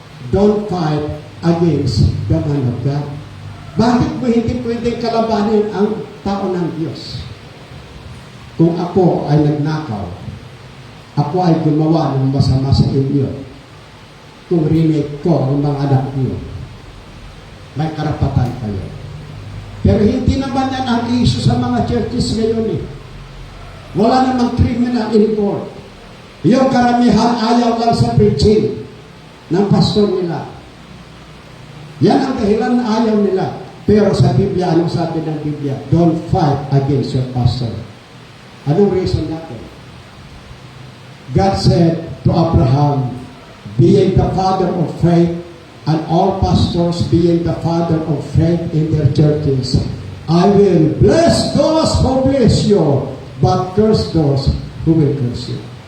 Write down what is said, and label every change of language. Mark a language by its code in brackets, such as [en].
[en] Don't fight against the man of God. [tl] Bakit mo hindi pwedeng kalabanin ang tao ng Diyos? Kung ako ay nagnakaw, ako ay gumawa ng masama sa inyo, kung rinig ko ang mga anak niyo, may karapatan kayo. Pero hindi naman yan ang issue sa mga churches ngayon . Wala namang criminal [en] in court. [tl] Yung karamihan ayaw lang sa preaching ng pastor nila. Yan ang dahilan na ayaw nila. Pero sa Biblia, anong sabi ng Biblia? [en] Don't fight against your pastor. [tl] Anong reason natin? [en] God said to Abraham, being the father of faith, and all pastors being the father of faith in their churches, I will bless those who bless you, but curse those who will curse you.